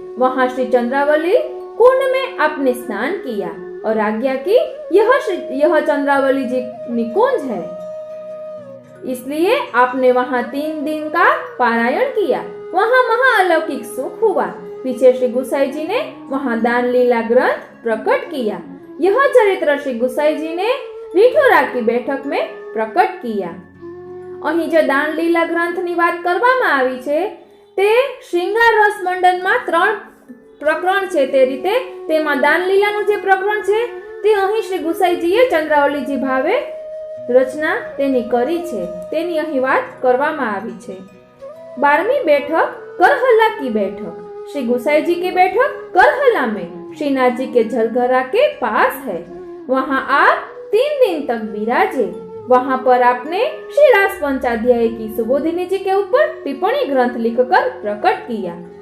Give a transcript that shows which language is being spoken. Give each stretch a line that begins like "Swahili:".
Hindi: वहाँ श्री चंद्रावली कुंड में आपने स्नान किया और आज्ञा की यह चंद्रावली जी निकुंज है, इसलिए आपने वहाँ 3 दिन का पारायण किया। वहाँ महाअलौकिक सुख हुआ। पीछे श्री गुसाई जी ने वहाँ दान लीला ग्रंथ प्रकट किया। यह चरित्र श्री गुसाई जी ने रिठोरा की बैठक में प्रकट किया।
Gujarati: અહીં જે દાન લીલા ગ્રંથની વાત કરવામાં આવી છે તે શ્રીંગાર રસ મંડનમાં 3 પ્રકરણ છે। તે રીતે તેમાં દાન લીલાનું જે પ્રકરણ છે તે અહીં શ્રી ગુસાઈજીએ ચંદ્રાવલીજી ભાવે રચના તેની કરી છે, તેની અહીં વાત કરવામાં આવી છે।
Hindi: 12મી बैठक करहला की बैठक। श्री गुसाई जी की बैठक करहला में श्रीनाथ जी के झलघरा के पास है। वहाँ आप 3 दिन तक विराजे। वहाँ पर आपने श्री रास पंचाध्याय की सुबोधिनी जी के ऊपर टिप्पणी ग्रंथ लिखकर प्रकट किया।